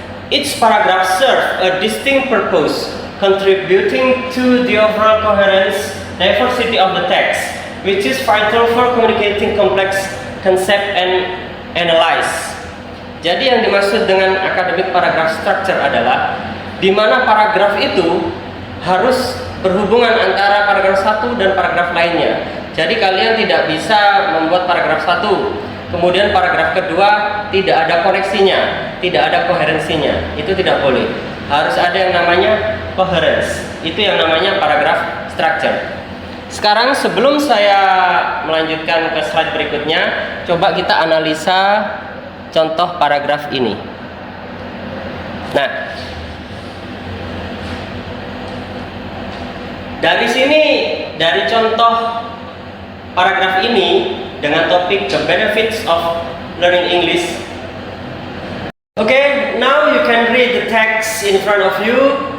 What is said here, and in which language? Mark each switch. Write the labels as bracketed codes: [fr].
[en] Each paragraph serves a distinct purpose, contributing to the overall coherence, diversity of the text, which is vital for communicating complex concept and analyze. [id] Jadi yang dimaksud dengan academic paragraph structure adalah di mana paragraf itu harus berhubungan antara paragraf satu dan paragraf lainnya. Jadi kalian tidak bisa membuat paragraf satu, kemudian paragraf kedua tidak ada koneksinya, tidak ada koherensinya. Itu tidak boleh. Harus ada yang namanya coherence. Itu yang namanya paragraph structure. Sekarang sebelum saya melanjutkan ke slide berikutnya, coba kita analisa contoh paragraf ini. Nah, dari sini, dari contoh paragraf ini dengan topik The Benefits of Learning English. [en] Okay, now you can read the text in front of you.